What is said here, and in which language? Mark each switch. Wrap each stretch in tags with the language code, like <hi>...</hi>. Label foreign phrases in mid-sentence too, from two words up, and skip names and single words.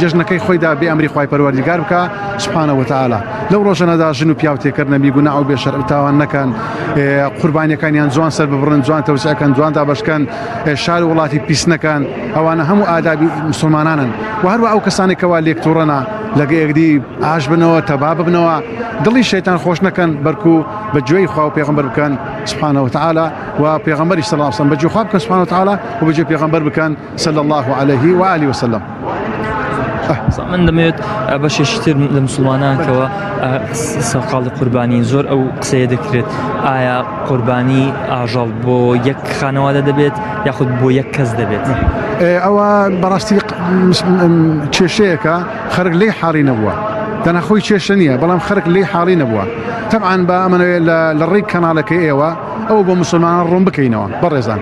<ckb>جەژنەکەی خۆیدا بێ ئەمری خوای پەروەردیگار بکە</ckb> <ar>سبحانه وتعالى</ar> <ckb>لەو ڕۆژەنەدا ژن و پیاو تێکرد نەبی گوناه و بێشەرع و تاوان نەکەن قوربانیەکانیان جوان سەر ببڕن جوان تەوسعەکەن جوان دابەشکەن شار و وڵاتی پیس نەکەن ئەوانە هەموو ئادابی مسلمانانن و هەروە ئەو کەسانی کەوا لێک تووڕەنە لەگە یەکدی ئاش بنەوە تەبا ببنەوە دڵی شەیتان خۆش نەکەن بەرکو بە گوێی خوا و پێغەمبەر بکەن</ckb> <ar>سبحانه وتعالى</ar> <ckb>و پێغەمبەری</ckb> <ar>صلی الله علیه وسلم</ar> <ckb>بە گوێ خوا بکەن</ckb> <ar>سبحانه وتعالى</ar> <ckb>و بە گوێ پێغەمبەر بکەن</ckb> <ar>صلی الله عليه و آله وسلم</ar> <ckb>من دەمەوێت بەشێشتر لە مسلمانانکەوە سەقاڵی قوربانی زۆر ئەو قسەیە دەکرێت ئایا قوربانی ئاژەڵ بۆ یەک خانەوادە دەبێت یاخود بۆ یەک کەس دەبێت ئەوە بەڕاستی کێشەیەکە خەرک لێ حاڵی نەبووە دەناخۆی کێشە نییە بەڵام خەرک لێ حاڵی نەبووە طبعاً بە ئەمەوێت لە ڕێی کەناڵەکەی ئێوە ئەو بۆ مسلمانان ڕوون بکەینەوە بەڕێزان</ckb>